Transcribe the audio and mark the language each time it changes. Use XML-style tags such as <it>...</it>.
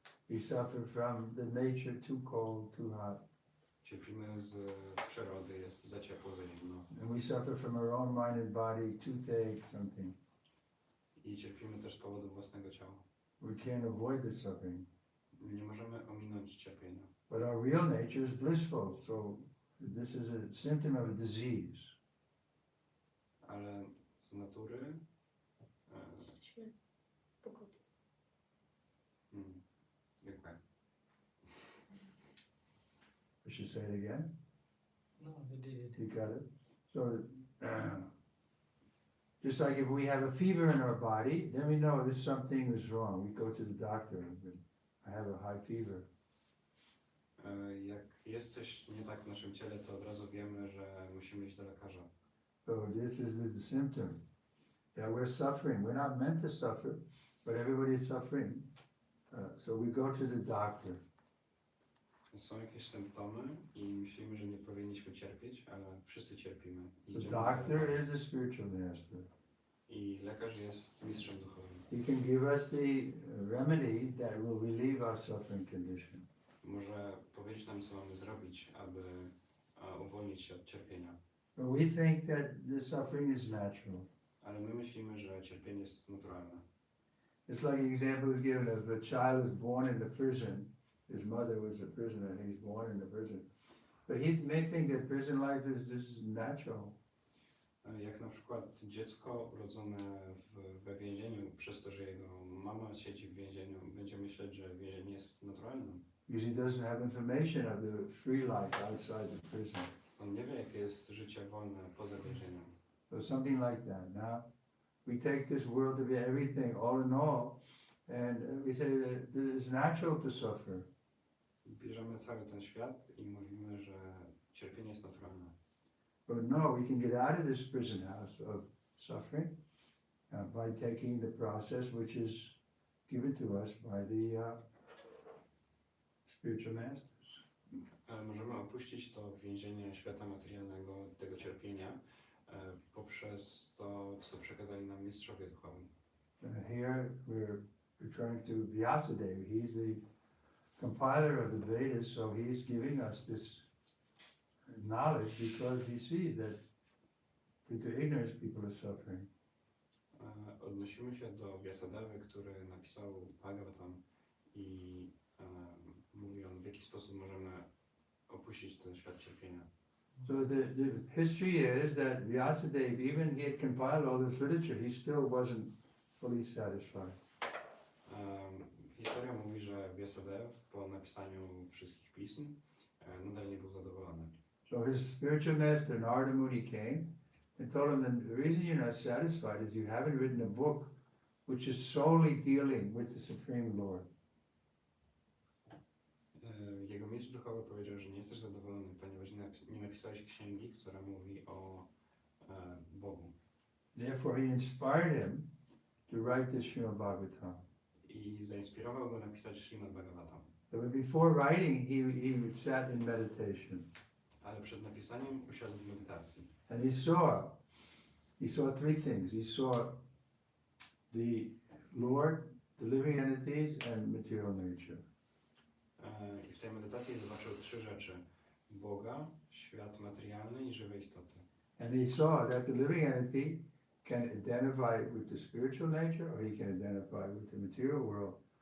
<en>we suffer from the nature too cold, too hot,</en> <pl>Cierpimy z przyrody, jest za ciepło, za zimno.</pl> <en>and we suffer from our own mind and body, toothache, something.</en> <pl>I cierpimy też z powodu własnego ciała.</pl> <en>We can't avoid the suffering,</en> <pl>Nie możemy ominąć cierpienia.</pl> <en>but our real nature is blissful, so this is a symptom of a disease.</en> <pl>Ale z natury Jesteśmy pogodni. jak</pl> <en>I should say it again. No, we did it. You got it? So, Just like if we have a fever in our body, then we know that something is wrong. We go to the doctor. I have a high fever.</en> <pl>Jak jest coś nie tak w naszym ciele, to od razu wiemy, że musimy iść do lekarza.</pl> <en>So this is the symptom that we're suffering. We're not meant to suffer, but everybody is suffering. So we go to the doctor.</en> <pl>Są jakieś symptomy i myślimy, że nie powinniśmy cierpieć, ale wszyscy cierpimy.</pl> <en>The</en> <pl>Idziemy do</pl> <en>doctor</en> <pl>lekarza.</pl> <en>is the spiritual master.</en> <pl>I lekarz jest mistrzem duchowym.</pl> <en>He can give us the remedy that will relieve our suffering condition.</en> <pl>Może powiedzieć nam, co mamy zrobić, aby uwolnić się od cierpienia.</pl> <en>But we think that the suffering is natural.</en> <pl>Ale my myślimy, że cierpienie jest naturalne.</pl> <en>It's like an example was given of a child was born in a prison. His mother was a prisoner and he's born in a prison. But he may think that prison life is just natural.</en> <pl>Jak na przykład dziecko urodzone we więzieniu, przez to, że jego mama siedzi w więzieniu, będzie myśleć, że więzienie jest naturalne.</pl> <en>Because he doesn't have information of the free life outside the prison.</en> <pl>On nie wie, jakie jest życie wolne poza więzieniem.</pl> <en>So something like that. Now, we take this world to be everything, all in all, and we say that it is natural to suffer.</en> <pl>Bierzemy cały ten świat i mówimy, że cierpienie jest naturalne.</pl> <en>But no, we can get out of this prison house of suffering by taking the process which is given to us by the spiritual masters.</en> <pl>Ale możemy opuścić to więzienie świata materialnego, tego cierpienia, poprzez to, co przekazali nam mistrzowie duchowi.</pl> <en>Here we're referring to Vyasadeva. He's the compiler of the Vedas, so he's giving us this knowledge because he sees that through ignorance people are suffering.</en> <pl>Odnosimy się do Vyasadevy, który napisał Bhagavatam i mówi on, w jaki sposób możemy opuścić ten świat cierpienia.</pl> <en>So the history is that Vyasadeva, even he had compiled all this literature, he still wasn't fully satisfied.</en> <pl>Historia mówi, że Vyasadev po napisaniu wszystkich pism nadal nie był zadowolony.</pl> <en>So his spiritual master Narada Muni came and told him that the reason you're not satisfied is you haven't written a book which is solely dealing with the Supreme Lord.</en> <pl>Jego mistrz duchowy powiedział, że nie jesteś zadowolony, ponieważ nie napisałeś księgi, która mówi o Bogu.</pl> <en>Therefore he inspired him to write this Srimad Bhagavatam.</en> <pl>I zainspirował go napisać Śrimad Bhagavatam.</pl> <en>But before writing, he sat in meditation.</en> <pl>Ale przed napisaniem usiadł w medytacji.</pl> <en>And he saw three things. He saw the Lord, the living entities, and material nature.</en> <pl>I w tej medytacji zobaczył trzy rzeczy. Boga, świat materialny i żywe istoty.</pl> <en>And he saw that the living entity can identify with the spiritual nature or he can identify with the material world.</en>